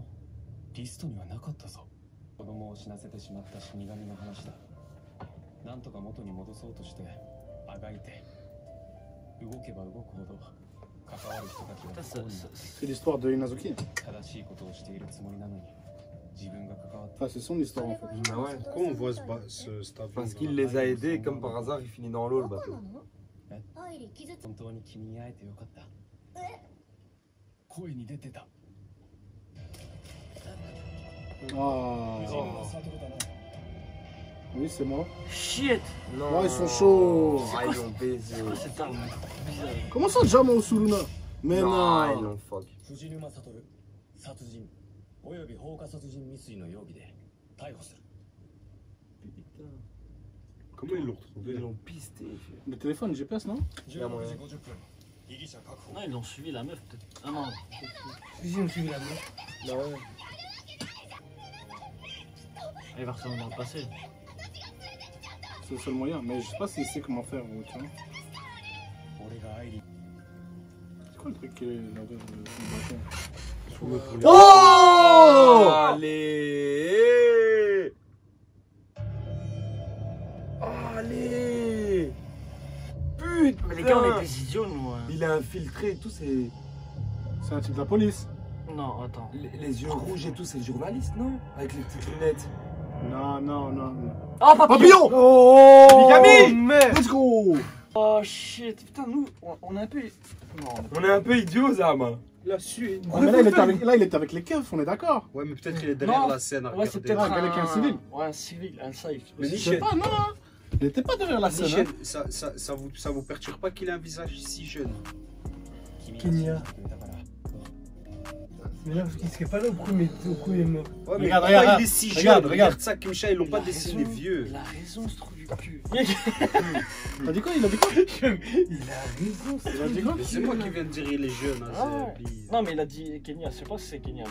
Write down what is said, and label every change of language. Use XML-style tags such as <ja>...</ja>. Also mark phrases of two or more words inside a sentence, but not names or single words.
<ja>リストにはなかったぞ。子供を死なせてしまった死神の話だ。なんとか元に戻そうとしてあがいて、動けば動くほど関わる人たちは</ja> <fr>Putain,</fr> <ja>不幸になって</ja> <fr>C'est l'histoire de Inazuki.</fr> <ja>正しいことをしているつもりなのに自分が関わって</ja> <fr>Enfin, c'est son histoire en fait. Ah ouais. Pourquoi on voit cet avion? Parce qu'il les a aidés et comme par hasard, il finit dans l'eau le</fr> <ja>バカ</ja> <fr>bateau.</fr> <ja>なの？アイリ傷つ。本当に君に会えてよかった。声に出てた。</ja> <fr>Ah.</fr> <ja>藤沼悟だな。</ja> <fr>Oui, c'est moi. Shit. Ah, ils sont chauds. Ah, ils l'ont baisé. C'est quoi cette arme bizarre? Comment ça, Jama Osuruna? Mais Non, ils non. l'ont fuck.</fr> <ja>藤沼悟、殺人および放火殺人未遂の容疑で逮捕する。</ja> <fr>Comment ils l'ont retrouvé? Ils l'ont pisté. Le téléphone GPS, non?</fr> <ja>16時50分、被疑者確保。</ja> <fr>Non, ils ont suivi la meuf peut-être. Ah non. Si, si, on suivi la meuf. Bah ouais. Elle va retourner dans le passé. C'est le seul moyen. Mais je sais pas s'il sait comment faire, tu vois.</fr> <ja>俺がアイリ</ja> <fr>C'est quoi le truc qui est là le bâton? Oh Allez Allez Putain Mais les gars, on est des idiots nous. Hein. Il a infiltré et tout, c'est... C'est un type de la police. Non, attends. Les yeux rouges et tout, c'est le journaliste, non? Avec les petites lunettes. Non, non, non, non. Oh, papillon. Oh Mikami merde.</fr> <en>Let's go! Oh shit.</en> <fr>Putain, nous, on est un peu. Non. On est un peu idiots, Zam. Il a su. Ah, mais là, il était avec les keufs, on est d'accord. Ouais, mais peut-être qu'il est derrière Non. la scène. à Ouais, c'est regarder. peut-être avec un civil. Ouais, un civil, un safe. Mais Je sais Michel, pas, non. Il était pas derrière la scène. Michel, Hein. ça vous perturbe pas qu'il ait un visage si jeune?</fr> <ja>君が信じてくれたから。</ja> <fr>Mais là, parce qu'il serait pas là au premier meurtre. Ouais, mais Regarde, pourquoi regarde, il est si regarde, jeune? regarde. Regarde ça, Kimcha, ils l'ont pas dessiné vieux. Il a raison, ce trou du cul. T'as dit quoi? Il a dit quoi? Il a raison, Il a dit quoi? Mais c'est moi qui viens de dire il est jeune. Hein, Ah. please. Non, mais il a dit Kenya, je sais pas si c'est Kenya.</fr>